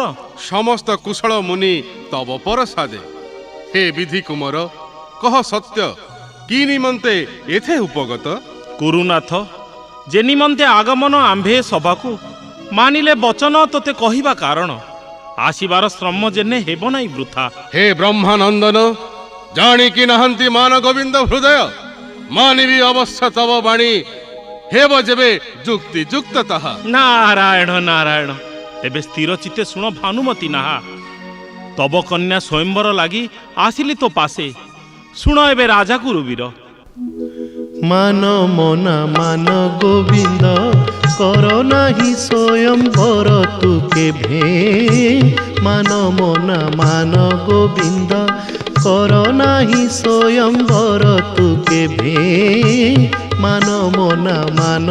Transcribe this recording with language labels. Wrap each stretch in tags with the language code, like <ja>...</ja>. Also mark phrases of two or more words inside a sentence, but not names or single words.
<or>ସମସ୍ତ କୁଶଳ ମୁନି ତବ ପରସାଦେ ହେ ବିଧି କୁମାର କହ ସତ୍ୟ କି ନିମନ୍ତେ ଏଥେ ଉପଗତ କୁରୁନାଥ ଯେ ନିମନ୍ତେ ଆଗମନ ଆମ୍ଭେ ସଭାକୁ ମାନିଲେ ବଚନ ତୋତେ କହିବା କାରଣ ଆସିବାର ଶ୍ରମ ଯେଣେ ହେବ ନାହିଁ ବୃଥା। ହେ ବ୍ରହ୍ମାନନ୍ଦନ ଜାଣି କି ନହନ୍ତି ମାନ ଗୋବିନ୍ଦ ହୃଦୟ ମାନିବି ଅବଶ୍ୟ ତବ ବାଣୀ ହେବ ଯେବେ ଯୁକ୍ତି ଯୁକ୍ତ ତାହା। ନାରାୟଣ ନାରାୟଣ ତେବେ ସ୍ଥିର ଚିତ୍ତେ ଶୁଣ ଭାନୁମତୀ ନାହା ତବ କନ୍ୟା ସ୍ୱୟମ୍ବର ଲାଗି ଆସିଲି ତୋ ପାଶେ ଶୁଣ ଏବେ ରାଜା କୁରୁବୀର ମାନ ମନା ମାନ ଗୋବିନ୍ଦ କର ନାହିଁ ସ୍ୱୟମ୍ବର ତୁ କେଭେ ମାନ ମନା ମାନ ଗୋବିନ୍ଦ କର ନାହିଁ ସ୍ୱୟମ୍ବର ତୁ କେଭେ ମାନ ମନା ମାନ</or>